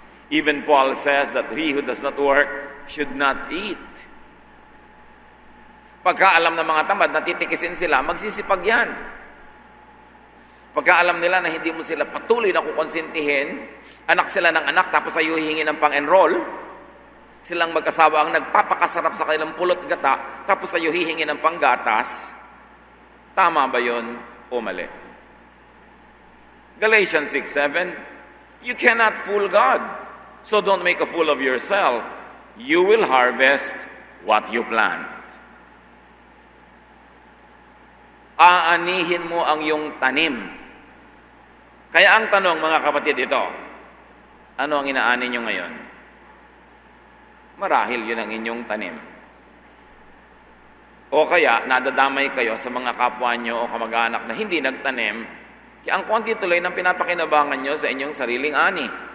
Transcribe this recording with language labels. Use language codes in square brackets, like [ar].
[en] Even Paul says that he who does not work should not eat. [tl] Pagka alam ng mga tamad, natitikisin sila, magsisipag yan. Pagka alam nila na hindi mo sila patuloy na kukonsintihin, anak sila ng anak, tapos ayaw hihingi ng pang-enroll, silang mag-asawa ang nagpapakasarap sa kanilang pulot gata, tapos ayaw hihingi ng panggatas, tama ba yun o mali? [en] Galatians 6:7, you cannot fool God, so don't make a fool of yourself. You will harvest what you plant. [tl] Aanihin mo ang iyong tanim. Kaya ang tanong, mga kapatid, ito, ano ang inaani nyo ngayon? Marahil yun ang inyong tanim. O kaya, nadadamay kayo sa mga kapwa nyo o kamag-anak na hindi nagtanim, kaya ang konti tuloy ng pinapakinabangan nyo sa inyong sariling ani.